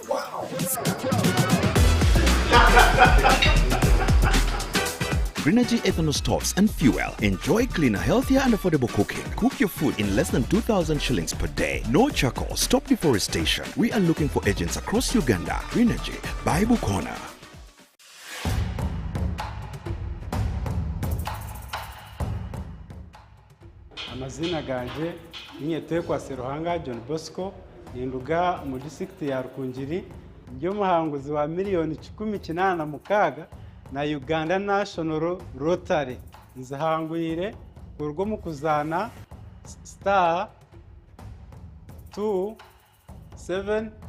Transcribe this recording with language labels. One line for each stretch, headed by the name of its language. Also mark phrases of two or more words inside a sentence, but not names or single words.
English: Greenergy ethanol stoves and fuel. Enjoy cleaner, healthier and affordable cooking. Cook your food in less than 2,000 shillings per day. No charcoal. Stop deforestation. We are looking for agents across Uganda. Greenergy, Bible Corner.
Chiga: Amazina ganje Nyetekwa Seruhanga John Bosco ninduga mu district ya Rukungiri ryo muhanguzi wa miliyoni 18 na Uganda National Rotary nzahangwire urwo mu kuzana star 278